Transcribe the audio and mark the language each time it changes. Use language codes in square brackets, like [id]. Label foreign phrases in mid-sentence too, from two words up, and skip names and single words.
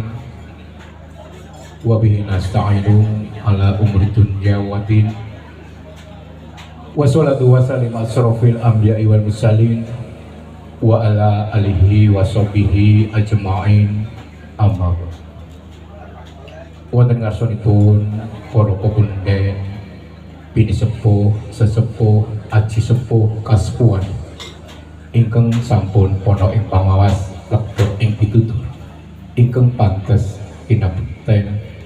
[ar] وبه نستعين على أمور الدنيا والدين. والصلاة والسلام أشرف الأنبياء والمرسلين وعلى آله وصحبه أجمعين. أما بعد. [jv] Wonten ngarsanipun para pepunden, bini sepuh, sesepuh, aji sepuh, kasepuhan ingkang sampun ana ing pangawas lebet ing pitutur ingkang pantes kinabekten